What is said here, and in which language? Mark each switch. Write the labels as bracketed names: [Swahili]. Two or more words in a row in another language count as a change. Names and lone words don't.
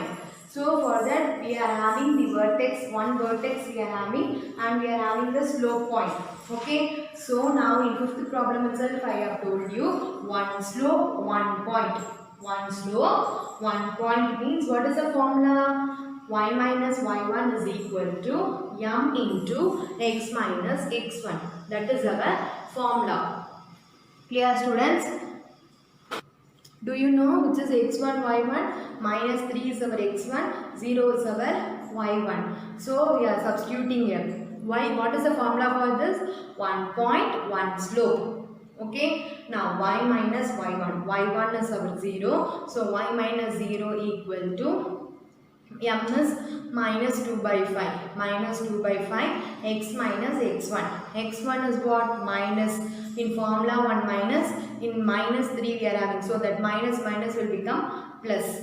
[English] So for that we are having the vertex, one vertex we are having, and we are having the slope point. Okay, so now in fifth problem itself I have told you, one slope, one point. One slope, one point means what is the formula? Y minus y1 is equal to m into x minus x1. That is our formula. Clear, students? Do you know which is x1, y1? Minus 3 is our x1, 0 is our y1. So we are substituting here. Why? What is the formula for this? 1 point, 1 slope. Okay. Now y minus y1. y1 is our 0. So y minus 0 equal to m is minus 2 by 5. Minus 2 by 5. X minus x1. x1 is what? Minus. In formula 1 minus. In minus 3 we are having. So that minus minus will become plus.